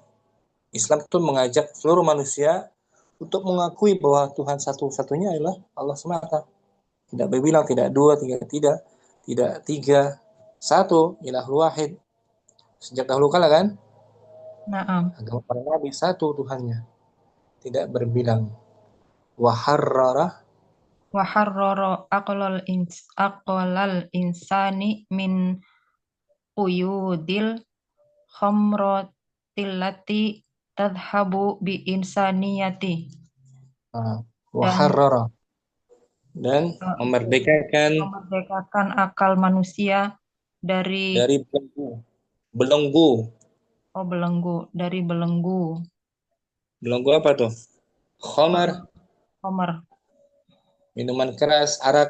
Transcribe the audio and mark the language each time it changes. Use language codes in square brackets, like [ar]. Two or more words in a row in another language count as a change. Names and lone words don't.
[id] Islam itu mengajak seluruh manusia untuk mengakui bahwa Tuhan satu-satunya adalah Allah semata. Tidak berbilang, tidak dua, tidak tiga, satu, [ar] إله واحد. [id] Sejak dahulu kala kan, Naam. agama para nabi satu Tuhannya, tidak berbilang. [ar] Waharrara وحرر العقل الإنساني من قيود الخمرة التي تذهب بالإنسانية. [id] waharrara dan memerdekakan akal manusia dari belenggu. dari belenggu. Belenggu apa tuh? Khamar, minuman keras, arak.